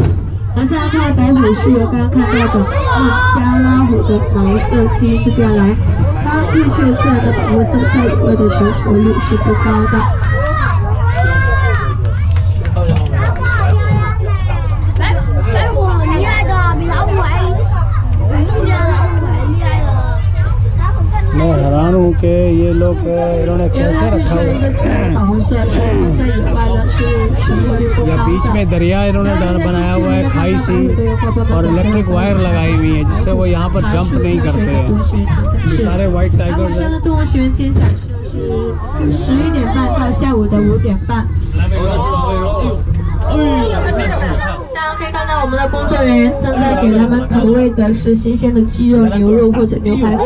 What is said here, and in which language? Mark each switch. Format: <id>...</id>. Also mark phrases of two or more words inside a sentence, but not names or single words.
<zh>而现在看白虎是由刚刚看到的孟加拉虎的毛色基因这边来，它的确自然的保护色在野外的存活率是不高的。白虎很厉害的，比老虎还，比老虎还厉害的。</zh> <hi>मैं हैरान हूँ कि ये लोग इन्होंने कैसे रखा है। या बीच में दरिया इन्होंने बनाया हुआ है, खाई सी, और</hi> <en>electric wire</en> <hi>लगाई हुई है जिससे वो यहाँ पर जंप नहीं करते हैं। ये सारे</hi> <en>white tigers</en> <hi>हैं।</hi> <zh>动物学园今天展示的是11点半到下午的5点半。像可以看到，我们的工作人员正在给他们投喂的是新鲜的鸡肉、牛肉或者牛排骨。</zh>